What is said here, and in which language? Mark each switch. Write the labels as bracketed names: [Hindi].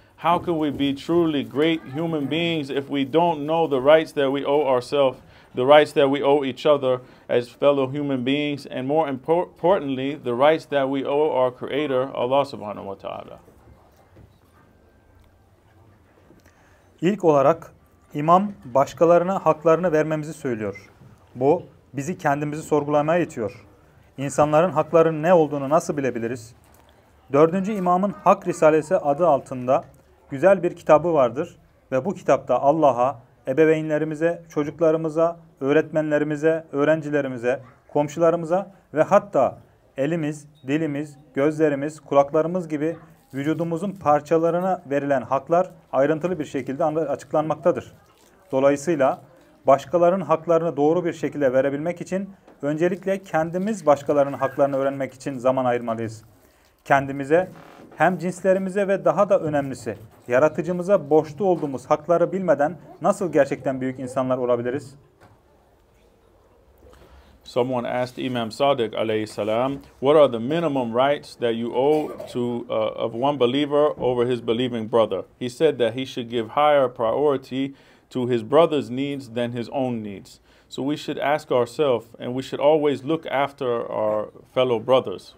[English] How can we be truly great human beings if we don't know the rights that we owe ourselves, the rights that we owe each other as fellow human beings, and more importantly, the rights that we owe our Creator, Allah subhanahu wa ta'ala? [Turkish] İlk olarak İmam başkalarına haklarını vermemizi söylüyor. Bu bizi kendimizi sorgulamaya itiyor. İnsanların haklarının ne olduğunu nasıl bilebiliriz? Dördüncü imamın Hak Risalesi adı altında güzel bir kitabı vardır ve bu kitapta Allah'a, ebeveynlerimize, çocuklarımıza, öğretmenlerimize, öğrencilerimize, komşularımıza ve hatta elimiz, dilimiz, gözlerimiz, kulaklarımız gibi vücudumuzun parçalarına verilen haklar ayrıntılı bir şekilde açıklanmaktadır. Dolayısıyla başkalarının haklarını doğru bir şekilde verebilmek için öncelikle kendimiz başkalarının haklarını öğrenmek için zaman ayırmalıyız. Kendimize, hem cinslerimize ve daha da önemlisi yaratıcımıza borçlu olduğumuz hakları bilmeden nasıl gerçekten büyük insanlar olabiliriz? [English] Someone asked Imam Sadiq alayhi salam, what are the minimum rights that you owe to of one believer over his believing brother? He said that he should give higher priority to his brother's needs than his own needs. So we should ask ourselves, and we should always look after our fellow brothers.